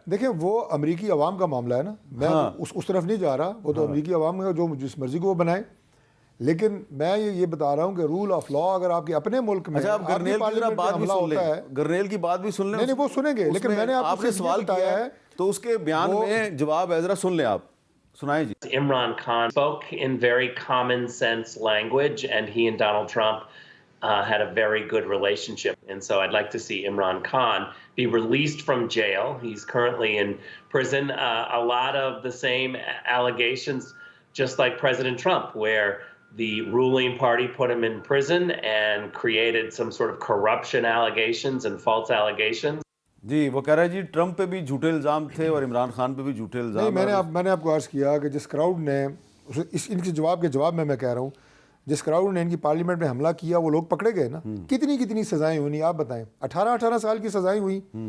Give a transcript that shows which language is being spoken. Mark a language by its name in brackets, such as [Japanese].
[Urdu] دیکھیں وہ امریکی عوام کا معاملہ ہے نا, میں اس طرف نہیں جا رہا, وہ تو امریکی عوام کا جو جس مرضی کو وہ بنائے, لیکن میں یہ بتا رہا ہوں کہ رول آف لا اگر آپ کے اپنے ملک میں اچھا آپ گرنیل کی بات بھی سن لیں, گرنیل کی بات بھی سن لیں. نہیں وہ سنیں گے, لیکن میں نے آپ نے سوال کیا ہے تو اس کے بیان میں جواب ہے, ذرا سن لیں آپ, سنائیں جی. [English] Imran Khan spoke in very common sense language, and he and Donald Trump had a very good relationship. And so I'd like to see Imran Khan be released from jail. He's currently in prison. A lot of the same allegations, just like President Trump, where the ruling party put him in prison and created some sort of corruption allegations and false allegations. [Urdu] جی وہ کہہ رہے ہیں جی Trump پہ بھی جھوٹے الزام تھے اور عمران خان پہ بھی جھوٹے الزام. نہیں میں نے آپ کو عرض کیا کہ جس کراؤڈ نے ان کے جواب میں کہہ رہا ہوں, جس کراؤڈ نے ان کی پارلیمنٹ میں حملہ کیا وہ لوگ پکڑے گئے نا, کتنی سزائیں ہوئی آپ بتائیں, 18 سال کی سزائیں ہوئی.